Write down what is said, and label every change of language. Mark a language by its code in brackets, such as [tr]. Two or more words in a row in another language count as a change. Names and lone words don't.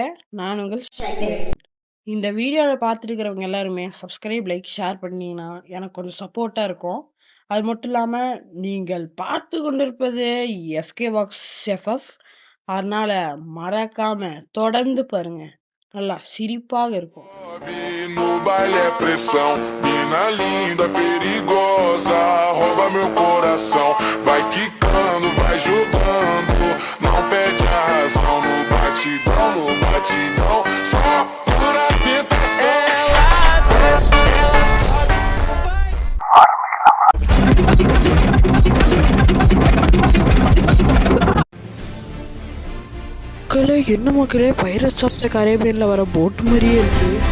[ta] நான் உங்கள் இந்த வீடியோல பார்த்துருக்கிறவங்க எல்லாருமே [en] subscribe, like, share [ta] பண்ணீங்கன்னா, எனக்கு கொஞ்சம் சப்போர்ட்டா இருக்கும். அது மட்டும் இல்லாம, நீங்கள் பார்த்து கொண்டிருப்பது எஸ்கே பாக்ஸ் எஃப்எஃப். அதனால மறக்காம தொடர்ந்து பாருங்க. நல்லா சிரிப்பாக இருக்கும். [pt] No baile é pressão, mina linda, perigosa, rouba meu coração. Vai quicando, vai jogando, não perde a razão. No batidão, só pura tentação. Ela desce, ela [ta] மக்களே என்ன மக்களே, பைரட்ஸ் ஆஃப் த கரேபியன்ல வர போட் மாதிரியே இருக்கு.